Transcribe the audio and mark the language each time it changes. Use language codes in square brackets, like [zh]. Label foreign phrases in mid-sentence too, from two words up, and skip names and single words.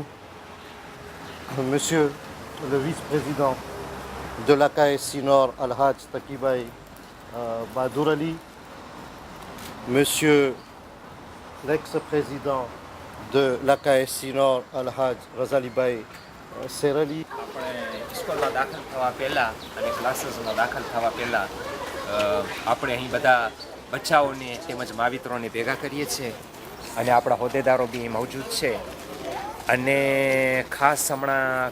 [fr] Monsieur le vice-président de l'AKSI Nord, Al-Hajj Takibai Badourali, Monsieur l'ex-président de l'AKSI Nord, Al-Hajj Razalibai Serali. [gu] આપણે સ્કૂલમાં દાખલ થવા પહેલાં અને ક્લાસીસમાં દાખલ થવા પહેલાં આપણે અહીં બધા બચ્ચાઓને તેમજ માવિત્રોને ભેગા કરીએ છીએ અને આપણા હોદ્દેદારો બી મૌજૂદ છે અને ખાસ હમણાં